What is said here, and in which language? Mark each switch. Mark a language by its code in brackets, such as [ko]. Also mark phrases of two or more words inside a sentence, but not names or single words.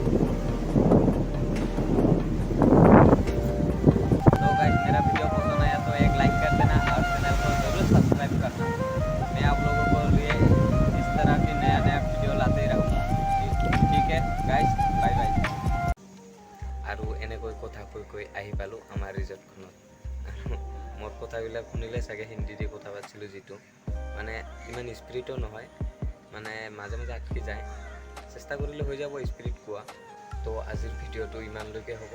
[hi] तो गाइस, मेरा वीडियो पसंद आया तो एक लाइक कर देना और चैनल को जरूर सब्सक्राइब करना। मैं आप लोगों को लिए इस तरह की नया वीडियो लाते ही रहूँगा। ठीक है गाइस, बाय बाय। [as] আৰু এনেকৈ কথা কৈ আহি পালোঁ আমাৰ ৰিজৰ্টখনত। মোৰ কথাবিলাক শুনিলে চাগে হিন্দী দি কথা পাতিছিলোঁ, যিটো ইমান স্পিৰিটো নহয়, মাজে মাজে আটকি যায়। চেষ্টা কৰিলে হৈ যাব স্পিৰিট কোৱা। তো আজিৰ ভিডিঅ'টো ইমানলৈকে হ'ব।